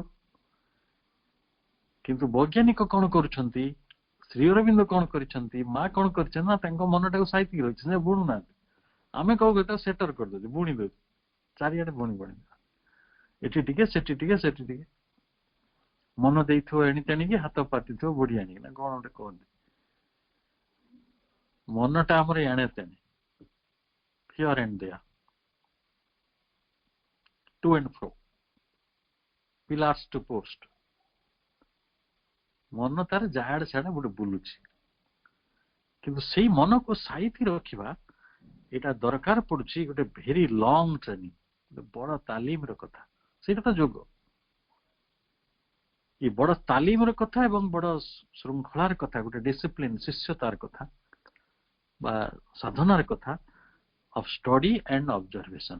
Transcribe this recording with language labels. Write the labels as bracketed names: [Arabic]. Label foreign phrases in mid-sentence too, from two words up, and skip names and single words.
[Odia] କିନ୍ତୁ ବୈଜ୍ଞାନିକ କଣ କରୁଛନ୍ତି, ଶ୍ରୀ ଅରବିନ୍ଦ କଣ କରିଛନ୍ତି, ମା କଣ କରିଛନ୍ତି ନା, ତାଙ୍କ ମନଟାକୁ ସାଇତିକି ରହିଛି, ସେ ବୁଣୁନାହାନ୍ତି। ଆମେ କଣ କରୁଛୁ, ସେଟର କରିଦଉଛୁ, ବୁଣି ଦଉଛୁ, ଚାରିଆଡେ ବୁଣି ବୁଣି, ଏଠି ଟିକେ ସେଠି ଟିକେ ସେଠି ଟିକେ, ମନ ଦେଇଥିବ ଏଣି ତେଣିକି, ହାତ ପାତିଥିବ ବୁଢୀ ଆଣିକି, ନା କଣ ଗୋଟେ କହନ୍ତି। ମନଟା ଆମର ଏଣେ ତେଣେ, [English] here and there, to and fro, pillars to post, [Odia] ମନ ତାର ଯାହାଡେ ସିଆଡେ ଗୋଟେ ବୁଲୁଛି। କିନ୍ତୁ ସେଇ ମନକୁ ସାଇତି ରଖିବା, ଏଇଟା ଦରକାର ପଡୁଛି ଗୋଟେ [English] very long training, [Odia] ଗୋଟେ ବଡ ତାଲିମର କଥା। ସେଇଟା ତ ଯୋଗ। ଏ ବଡ ତାଲିମର କଥା ଏବଂ ବଡ ଶୃଙ୍ଖଳାର କଥା, ଗୋଟେ ଡିସିପ୍ଲିନ, ଶିଷ୍ୟତାର କଥା ବା ସାଧନାର କଥା, [English] of study and observation.